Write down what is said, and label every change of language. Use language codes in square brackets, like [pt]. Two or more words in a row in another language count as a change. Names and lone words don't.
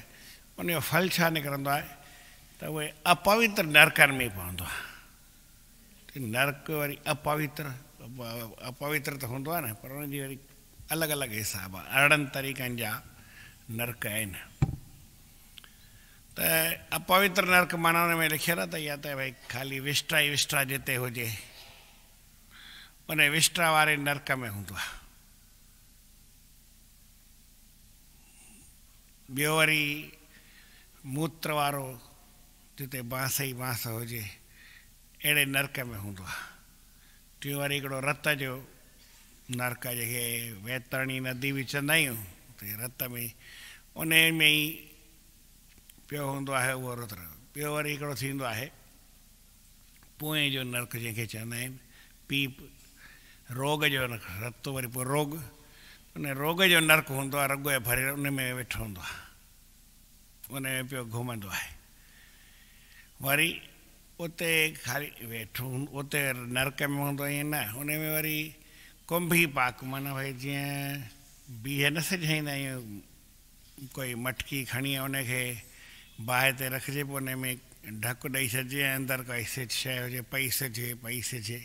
[sd] उनजो फल छा निकिरंदो आहे त उहे अपवित्र नरकनि में पवंदो आहे। नरक वरी अपवित्र त हूंदो आहे न, पर उनजी वरी अलॻि अलॻि हिसाब आहे। 18 तरीक़नि जा नरक आहिनि। त अपवित्र नरक माना हुन में लिखियल आहे त या त भई ख़ाली विष्टा ई विष्टा जिते हुजे, उन विष्टा वारे नरक में हूंदो आहे। ॿियो वरी मूत्र वारो जिते बांस ई बांस हुजे, अहिड़े नरक में हूंदो आहे। टियों वरी हिकिड़ो रत जो नरक, जेके वैतरणी नदी बि चवंदा आहियूं, रत में उन में ई पियो हूंदो आहे उहो रुद्र। ॿियो वरी हिकिड़ो थींदो आहे पोइ जो नरक, जंहिंखे चवंदा आहिनि पीप, रोग जो नरक। रत वरी पोइ रोग, उन रोग जो नरक हूंदो आहे, रगो ऐं भरे उन में वेठो हूंदो आहे, उन में पियो घुमंदो आहे। वरी उते ख़ाली वेठो, उते नरक में हूंदो ईअं न, उन में वरी कुंभी पाक, माना भई जीअं बीह न सॼाईंदा आहियूं, कोई मटकी खणी उनखे बाहि ते रखिजे, पोइ उन में ढकु ॾेई छॾिजे, ऐं अंदरि काई शइ हुजे पई सिजे।